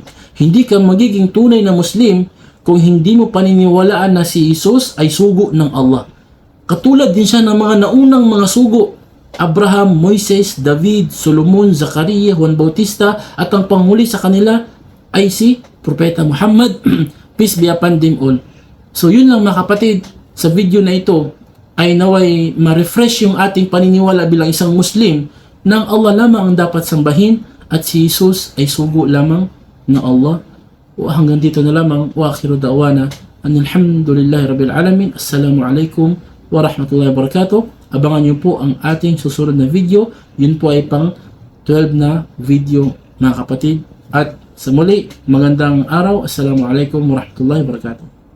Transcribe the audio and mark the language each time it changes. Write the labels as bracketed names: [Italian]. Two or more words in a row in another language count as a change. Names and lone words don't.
[Filipino] Hindi ka magiging tunay na Muslim kung hindi mo paniniwalaan na si Jesus ay sugo ng Allah. Katulad din siya ng mga naunang mga sugo, Abraham, Moises, David, Solomon, Zakaria, Juan Bautista, at ang panghuli sa kanila ay si Propeta Muhammad, [English] peace be upon them all. [Filipino] So yun lang mga kapatid, sa video na ito ay naway ma-refresh yung ating paniniwala bilang isang Muslim nang Allah lamang ang dapat sambahin at si Jesus ay sugo lamang ng Allah. Hanggang dito na lamang. [Arabic] وآخر دعوانا الحمد لله رب العالمين. السلام عليكم ورحمة الله وبركاته. [Filipino] Abangan niyo po ang ating susunod na video. Yun po ay pang 12 na video mga kapatid. At sa muli, magandang araw. [Arabic] السلام عليكم ورحمة الله وبركاته.